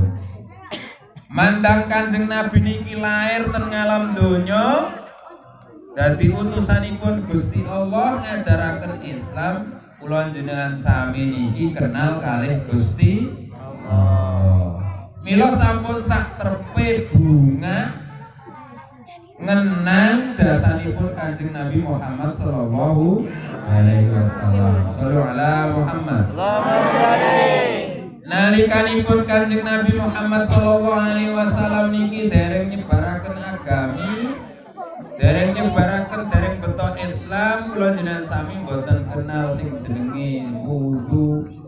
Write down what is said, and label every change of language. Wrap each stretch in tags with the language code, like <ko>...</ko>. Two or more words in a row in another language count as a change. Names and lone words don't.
<jv>Mandang Kanjeng Nabi niki lair ten ngalam donya, dadi utusanipun Gusti Allah ngajaraken Islam. Kula jenengan sami niki kenal kalih Gusti Allah. Mila sampun sak trepe bunga ngenang jasanipun Kanjeng Nabi Muhammad</jv> <ar>sallallahu alaihi wasallam. Shallu ala Muhammad.</ar> <jv>Nalikanipun Kanjeng Nabi Muhammad</jv> <ar>sallallahu alaihi wasallam</ar> <jv>niki dereng nyebaraken agami, dereng nyebaraken dereng beto Islam, kula jenengan sami mboten kenal sing jenenge wudu.</jv>